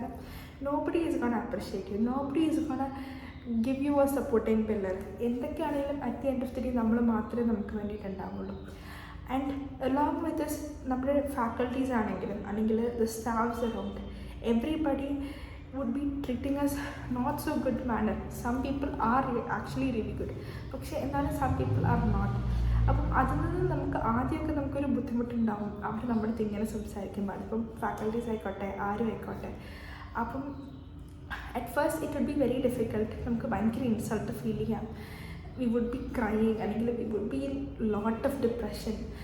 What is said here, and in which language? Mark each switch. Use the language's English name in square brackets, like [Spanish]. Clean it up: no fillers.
[English] കാരണം nobody is gonna appreciate you, nobody is gonna give you a supporting pillar. [Malayalam] എന്തൊക്കെയാണെങ്കിലും [English] at the end of the day [Malayalam] നമ്മൾ മാത്രമേ നമുക്ക് വേണ്ടിയിട്ടുണ്ടാവുള്ളൂ. [English] and along with this [Malayalam] നമ്മുടെ faculties ആണെങ്കിലും അല്ലെങ്കിൽ [English] The staffs around, everybody would be treating us not so good manner. Some people are actually really good, [Malayalam] പക്ഷേ എന്നാലും [English] some people are not. [Malayalam] അപ്പം അതിൽ നിന്ന് നമുക്ക് ആദ്യമൊക്കെ നമുക്കൊരു ബുദ്ധിമുട്ടുണ്ടാവും അവർ നമ്മുടെ അടുത്ത് ഇങ്ങനെ സംസാരിക്കുമ്പോൾ. അതിപ്പം ഫാക്കൽറ്റീസ് ആയിക്കോട്ടെ, ആരും ആയിക്കോട്ടെ. [English] അപ്പം at first it would be very difficult. [Malayalam] നമുക്ക് ഭയങ്കര ഇൻസൾട്ട് ഫീൽ ചെയ്യാം. [English] We would be crying, അല്ലെങ്കിൽ we would be in lot of depression.